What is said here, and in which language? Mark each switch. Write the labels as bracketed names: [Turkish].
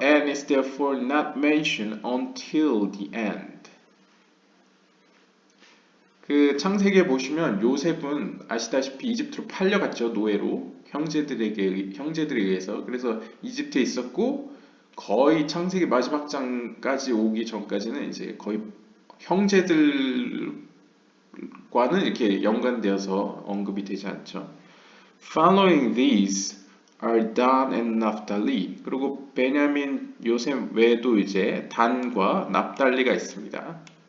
[English] And is therefore not mentioned until the end. [Korean] 그 창세기에 보시면 요셉은 아시다시피 이집트로 팔려갔죠. 노예로 형제들에 의해서. 그래서 이집트에 있었고 거의 창세기 마지막 장까지 오기 전까지는 이제 거의 형제들과는 이렇게 연관되어서 언급이 되지 않죠. [English] Following these are Dan and Naphtali. [Korean] 그리고 베냐민, 요셉 외에도 이제 단과 납달리가 있습니다.